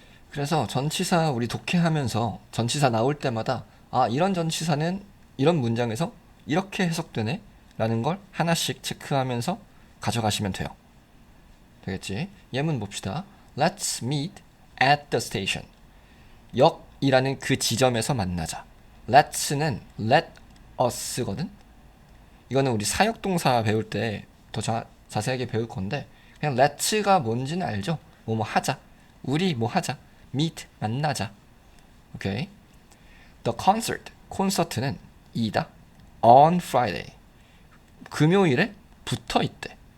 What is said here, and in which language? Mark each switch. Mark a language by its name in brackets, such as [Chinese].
[Korean] 그래서 전치사 우리 독해하면서 전치사 나올 때마다 이런 전치사는 이런 문장에서 이렇게 해석되네 라는 걸 하나씩 체크하면서 가져가시면 돼요. 되겠지? 예문 봅시다. [English] Let's meet at the station. [Korean] 역이라는 그 지점에서 만나자. Let's는 let us거든? 이거는 우리 사역동사 배울 때 더 자세하게 배울 건데, 그냥 let's가 뭔지는 알죠? 뭐 하자. 우리 뭐 하자. meet 만나자. 오케이. [English] The concert [Korean] 콘서트는 이다. [English] On Friday [Korean] 금요일에 붙어 있대.